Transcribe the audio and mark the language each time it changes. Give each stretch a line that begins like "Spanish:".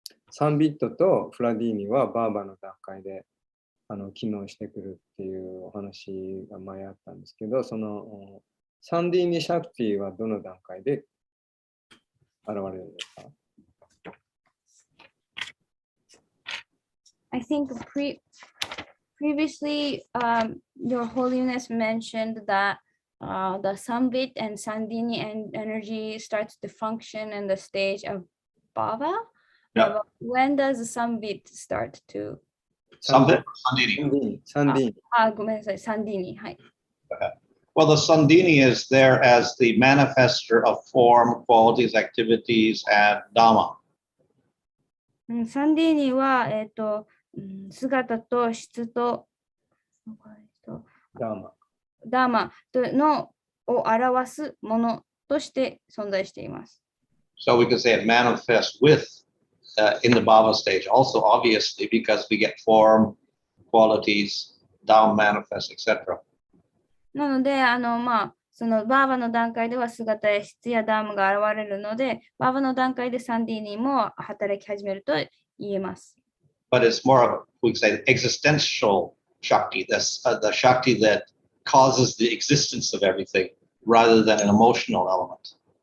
Japanese: サンビットとフラディーニはバーバの段階で機能してくるっていうお話が前あったんですけど、そのサンディーニ・シャクティはどの段階で現れるんですか？
English: I think previously, Your Holiness mentioned that the Sambit and Sandini energy starts to function in the stage of Bhava. Yeah. When does the Sambit start to? Sambit, Sandini.
Japanese: サンディーニ。ごめんなさい、Sandini. はい。
English: Well, the Sandini is there as the manifester of form, qualities, activities, and Dhamma.
Japanese: サンディーニは、姿と質と、ダーマ。ダーマを表すものとして存在しています。
English: So we could say it manifests in the Bhava stage, also obviously because we get form, qualities, Dhamma manifest, etc.
Japanese: なので、そのバーバの段階では姿や質やダームが現れるので、バーバの段階でサンディーニも働き始めると言えます。
English: But it's more of, we could say, existential Shakti, the Shakti that causes the existence of everything rather than an emotional element.